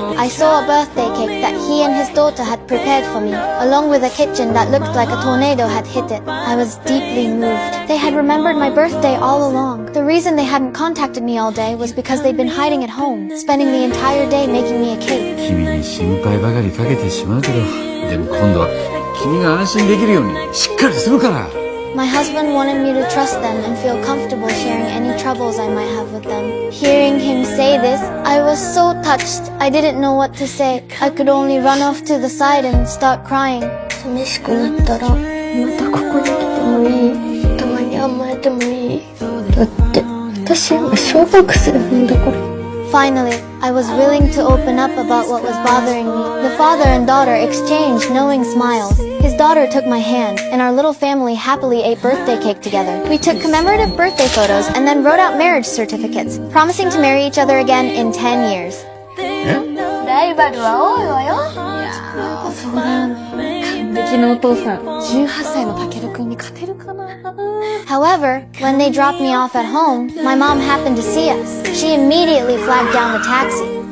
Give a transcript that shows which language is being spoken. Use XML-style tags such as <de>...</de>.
<en>I saw a birthday cake that he and his daughter had prepared for me, along with a kitchen that looked like a tornado had hit it. I was deeply moved. They had remembered my birthday all along. The reason they hadn't contacted me all day was because they'd been hiding at home, spending the entire day making me a cake.</en> <ja>君に心配ばかりかけてしまうけど、でも今度は君が安心できるようにしっかりするから。</ja> <en>My husband wanted me to trust them and feel comfortable sharing any troubles I might have with them. Hearing him say this, I was so touched. I didn't know what to say. I could only run off to the side and start crying.</en> <ja>寂しくなったら、またここに来てもいい。たまに甘えてもいい。だって、私今小学生なんだから。</ja> <en>Finally, I was willing to open up about what was bothering me. The father and daughter exchanged knowing smiles. His daughter took my hand, and our little family happily ate birthday cake together. We took commemorative birthday photos and then wrote out marriage certificates, promising to marry each other again in 10 years.</en> <ja>ライバルは多いわよ。そうだよね。完璧なお父さん。 18歳のタケル君に勝てるかな？</ja> <en>However, when they dropped me off at home, my mom happened to see us. She immediately flagged down the taxi.</en>